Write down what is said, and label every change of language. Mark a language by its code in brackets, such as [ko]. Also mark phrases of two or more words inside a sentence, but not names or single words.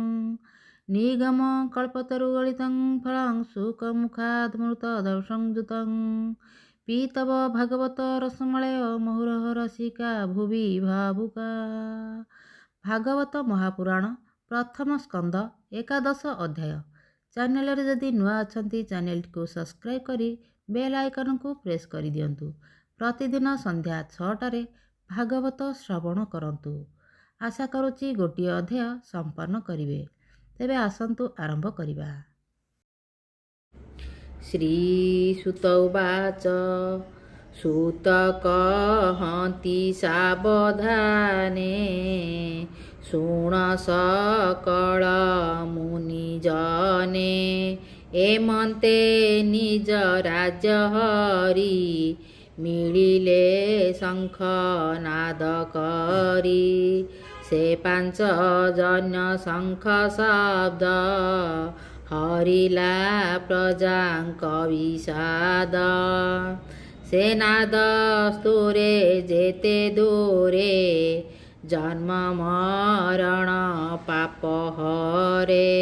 [sa] निगम कल्पतरुगलितं फलं सुखमुखादमृतदर्शनयुतं पीतव भागवत रसमलय मुहुरहरसिका भुवि भावुका। [or] ଭାଗବତ ମହାପୁରାଣ ପ୍ରଥମ ସ୍କନ୍ଧ ଏକାଦଶ ଅଧ୍ୟାୟ। ଚ୍ୟାନେଲରେ ଯଦି ନୂଆ ଅଛନ୍ତି ଚ୍ୟାନେଲକୁ ସବସ୍କ୍ରାଇବ କରି [en] bell icon [or] କୁ ପ୍ରେସ କରି ଦିଅନ୍ତୁ। ପ୍ରତିଦିନ ସନ୍ଧ୍ୟା 6ଟାରେ ଭାଗବତ ଶ୍ରବଣ କରନ୍ତୁ। ଆଶା କରୁଛି ଗୋଟିଏ ଅଧ୍ୟାୟ ସମ୍ପନ୍ନ କରିବେ। ତେବେ ଆସନ୍ତୁ ଆରମ୍ଭ କରିବା। [sa] श्रीसुत उवाच [or] ସୂତ କହନ୍ତି ସାବଧାନେ ଶୁଣ ସକଳ ମୁନିଜନେ ଏମନ୍ତେ ନିଜ ରାଜ୍ୟ ହରି ମିଳିଲେ ଶଙ୍ଖ ନାଦ କରି ସେ 5 ଜନ୍ୟ ଶଙ୍ଖ ଶବ୍ଦ ହରିଲା ପ୍ରଜାଙ୍କ ବିଷାଦ ସେ ନାଦ ସ୍ତୁରେ ଯେତେ ଦୂରେ ଜନ୍ମ ମରଣ ପାପ ହରେ